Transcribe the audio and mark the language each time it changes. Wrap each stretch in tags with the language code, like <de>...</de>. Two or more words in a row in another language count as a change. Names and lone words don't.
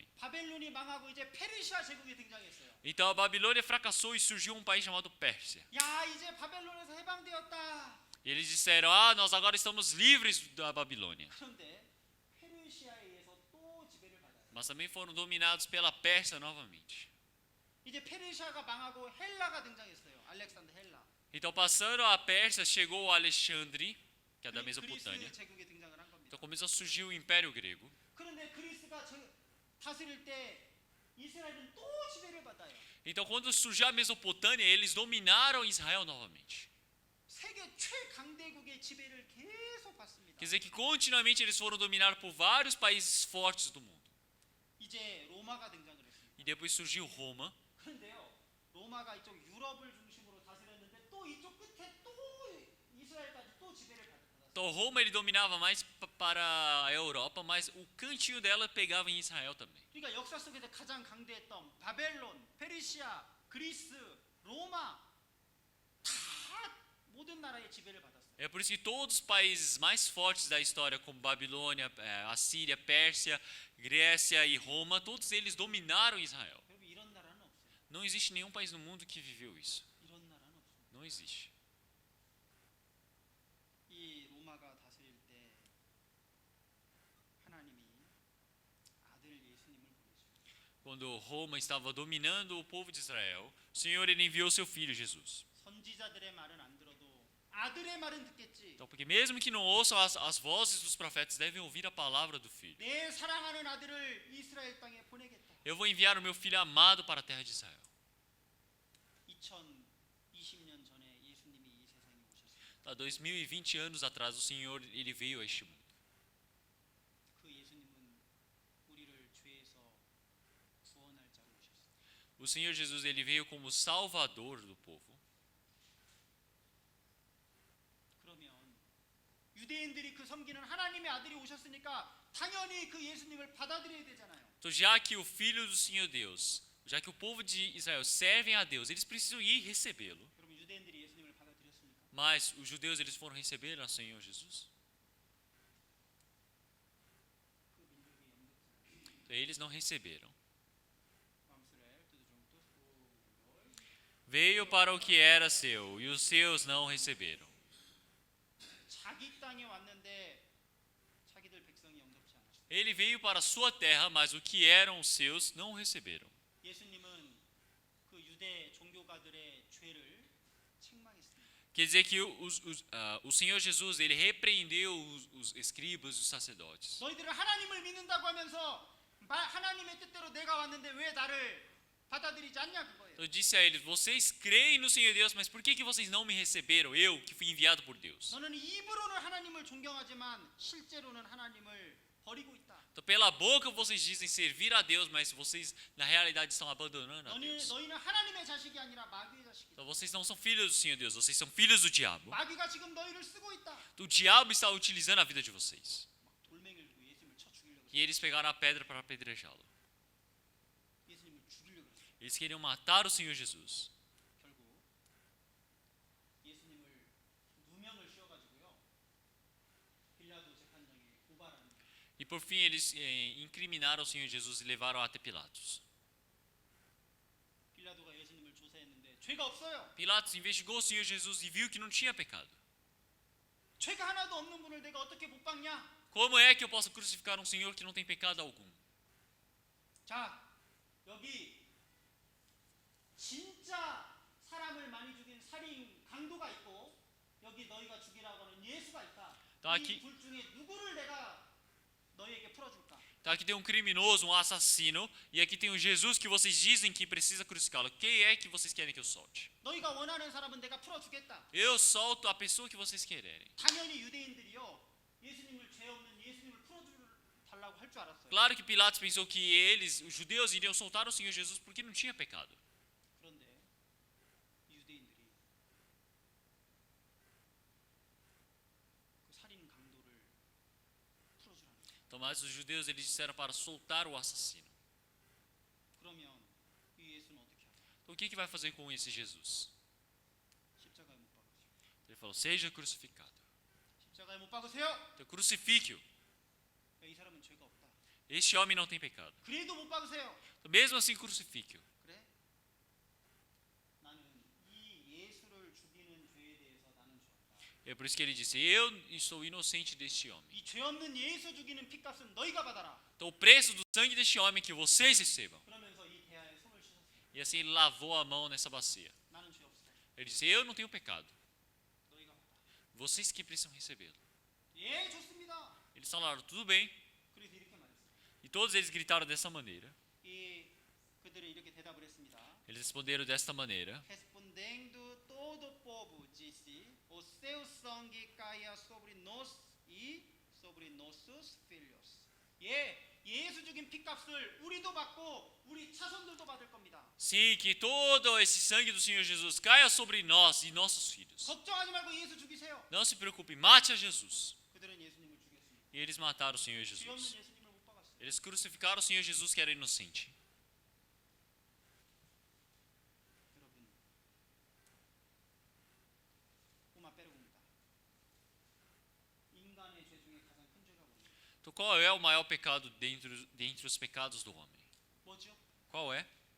<ko>바벨론이 망하고 이제 페르시아 제국이 등장했어요.</ko> <pt>Então a Babilônia fracassou e surgiu um país chamado Pérsia.</pt> <ko>야, 이제 바벨론에서 해방되었다.</ko> <pt>E eles disseram: nós agora estamos livres da Babilônia.</pt> <ko>그런데 페르시아에 의해서 또 지배를 받아요.</ko> <pt>Mas também foram dominados pela Pérsia novamente.</pt> <ko>이제 페르시아가 망하고 헬라가 등장했어요. 알렉산더 헬라.</ko> <pt>Então, passando a Pérsia, chegou o Alexandre, que é da Mesopotâmia.</pt> <ko>그리스 제국이 등장을 한 겁니다.</ko> <pt>Então começou a surgir o Império Grego.</pt> <ko>그런데 그리스가 다스릴 때 이스라엘은 또 지배를 받아요.</ko> <pt>Então, quando surgiu a Mesopotâmia, eles dominaram Israel novamente.</pt> <ko>세계 최강대국의 지배를 계속 받습니다.</ko> <pt>Quer dizer que continuamente eles foram dominados por vários países fortes do mundo.</pt> <ko>이제 로마가 등장을 했습니다.</ko> <pt>E depois surgiu Roma.</pt> <ko>그런데요, 로마가 이쪽 유럽을 중심으로 다스렸는데 또 이쪽 끝에 또 이스라엘까지 또 지배를 받았어요.</ko> <pt>Então, Roma ele dominava mais para a Europa, mas o cantinho dela pegava em Israel também.</pt> <ko>그러니까 역사 속에서 가장 강대했던 바벨론, 페르시아, 그리스, 로마 다 모든 나라의 지배를 받았어요.</ko> <pt>É por isso que todos os países mais fortes da história, como Babilônia, Assíria, Pérsia, Grécia e Roma, todos eles dominaram Israel.</pt> <ko>여러분 이런 나라는 없어요.</ko> <pt>Não existe nenhum país no mundo que viveu isso.</pt> <ko>이런 나라는 없어요.</ko> <pt>Não existe.</pt> <ko>이 로마가 다스릴 때 하나님이 아들 예수님을 보내셨어요.</ko> <pt>Quando Roma estava dominando o povo de Israel, o Senhor ele enviou seu filho Jesus.</pt> <ko>선지자들의 말은 안 들어도 아들의 말은 듣겠지.</ko> <pt>Então, porque mesmo que não ouçam as vozes dos profetas, devem ouvir a palavra do filho.</pt> <ko>내 사랑하는 아들을 이스라엘 땅에 보내겠다.</ko> <pt>Eu vou enviar o meu filho amado para a terra de Israel.</pt> <ko>2020년 전에 예수님이 이 세상에 오셨어요.</ko> <pt>Há 2020 anos atrás, o Senhor ele veio a este mundo.</pt> <ko>그 예수님은 우리를 죄에서 구원할 자로 오셨어요.</ko> <pt>O Senhor Jesus ele veio como salvador do povo.</pt> <ko>그러면 유대인들이 그 섬기는 하나님의 아들이 오셨으니까 당연히 그 예수님을 받아들여야 되잖아요.</ko> <pt>Então, já que o filho do Senhor Deus, já que o povo de Israel servem a Deus, eles precisam ir recebê-lo.</pt> <ko>여러분 유대인들이 예수님을 받아들였습니까?</ko> <pt>Mas os judeus eles foram receber ao Senhor Jesus?</pt> <ko>그 민족이 영접지</ko> <pt>Então, eles não receberam. 마음스레 두두중도 Veio para o que era seu, e os seus não receberam.</pt> <ko>자기 땅에 왔는데 자기들 백성이 영접지 않았어요.</ko> <pt>Ele veio para a sua terra, mas o que eram os seus não receberam.</pt> <ko>예수님은 그 유대 종교가들의 죄를 책망했습니다.</ko> <pt>Quer dizer que o Senhor Jesus ele repreendeu os escribas e os sacerdotes.</pt> <ko>너희들은 하나님을 믿는다고 하면서 하나님의 뜻대로 내가 왔는데 왜 나를 받아들이지 않냐 그거예요.</ko> <pt>Eu disse a eles: vocês creem no Senhor Deus, mas por que vocês não me receberam? Eu que fui enviado por Deus.</pt> <ko>너는 입으로는 하나님을 존경하지만 실제로는 하나님을 버리고 있다.</ko> <pt>Então, pela boca vocês dizem servir a Deus, mas vocês na realidade estão abandonando a Deus.</pt> <ko>너희는 하나님의 자식이 아니라 마귀의 자식이다.</ko> <pt>Então vocês não são filhos do Senhor Deus, vocês são filhos do diabo.</pt> <ko>마귀가 지금 너희를 쓰고 있다.</ko> <pt>O diabo está utilizando a vida de vocês.</pt> <ko>돌멩이를 들고 예수님을 쳐 죽이려고.</ko> <pt>E eles pegaram a pedra para apedrejá-lo.</pt> <ko>예수님을 죽이려고 했어요.</ko> <pt>Eles queriam matar o Senhor Jesus.</pt> <ko>결국 예수님을 누명을 씌워가지고요. 빌라도 재판장에 고발하는 거예요.</ko> <pt>E por fim eles incriminaram o Senhor Jesus e levaram até Pilatos.</pt> <ko>빌라도가 예수님을 조사했는데 죄가 없어요.</ko> <pt>Pilatos investigou o Senhor Jesus e viu que não tinha pecado.</pt> <ko>죄가 하나도 없는 분을 내가 어떻게 못 박냐?</ko> <pt>Como é que eu posso crucificar um Senhor que não tem pecado algum?</pt> <ko>자, 여기 진짜 사람을 많이 죽인 살인 강도가 있고 여기 너희가 죽이라고 하는 예수가 있다. 이 둘 중에 누구를 내가 너희에게 풀어줄까?</ko> <pt>Então aqui tem um criminoso, um assassino, e aqui tem o Jesus que vocês dizem que precisa crucificá-lo. Quem é que vocês querem que eu solte?</pt> <ko>너희가 원하는 사람은 내가 풀어주겠다.</ko> <pt>Eu solto a pessoa que vocês quererem.</pt> <ko>당연히 유대인들이요 예수님을 죄 없는 예수님을 풀어달라고 할 줄 알았어요.</ko> <pt>Claro que Pilatos pensou que eles, os judeus, iriam soltar o Senhor Jesus porque não tinha pecado.</pt> <ko>그런데 유대인들이 그 살인 강도를 풀어주라는 거예요.</ko> <pt>Então, mas os judeus eles disseram para soltar o assassino.</pt> <ko>그러면 이 예수는 어떻게 하냐?</ko> <pt>Então, o que vai fazer com esse Jesus?</pt> <ko>십자가에 못 박으시오.</ko> <pt>Ele falou: seja crucificado.</pt> <ko>십자가에 못 박으세요.</ko> <pt>Então, crucifique-o.</pt> <ko>이 사람은 죄가 없다.</ko> <pt>Este homem não tem pecado.</pt> <ko>그래도 못 박으세요.</ko> <pt>Então, mesmo assim, crucifique-o.</pt> <ko>그래? 나는 이 예수를 죽이는 죄에 대해서 나는 죄 없다.</ko> <pt>É por isso que ele disse: eu estou inocente deste homem.</pt> <ko>이 죄 없는 예수 죽이는 핏값은 너희가 받아라.</ko> <pt>Então, o preço do sangue deste homem que vocês recebam.</pt> <ko>그러면서 이 대야에 손을 씻었어요.</ko> <pt>E assim ele lavou a mão nessa bacia.</pt> <ko>나는 죄 없어.</ko> <pt>Ele disse: eu não tenho pecado.</pt> <ko>너희가 받아.</ko> <pt>Vocês que precisam recebê-lo.</pt> <ko>예, 좋습니다.</ko> <pt>Eles falaram: tudo bem.</pt> <ko>그래서 이렇게 말했어요.</ko> <pt>E todos eles gritaram dessa maneira.</pt> <ko>그들은 이렇게 대답을 했습니다.</ko> <pt>Eles responderam desta maneira. Respondendo todo o povo disse: O seu sangue caia sobre nós e sobre nossos filhos.</pt> <ko>예, 예수 죽인 핏값을 우리도 받고 우리 차손들도 받을 겁니다.</ko> <pt>Sim, que todo esse sangue do Senhor Jesus caia sobre nós e nossos filhos.</pt> <ko>걱정하지 말고 예수 죽이세요.</ko> <pt>Não se preocupe, mate a Jesus.</pt> <ko>그들은 예수님을 죽였습니다.</ko> <pt>E eles mataram o Senhor</pt> <ko>죄 없는</ko> <pt>Jesus.</pt> <ko>예수님을 못 박았어요.</ko> <pt>Eles crucificaram o Senhor Jesus que era inocente.</pt> <ko>여러분, 꼬마 빼르고입니다. 인간의 죄 중에 가장 큰 죄가 뭐죠?</ko> <pt>Então qual é o maior pecado dentre os pecados do homem?</pt> <ko>뭐죠?</ko> <pt>Qual é?</pt>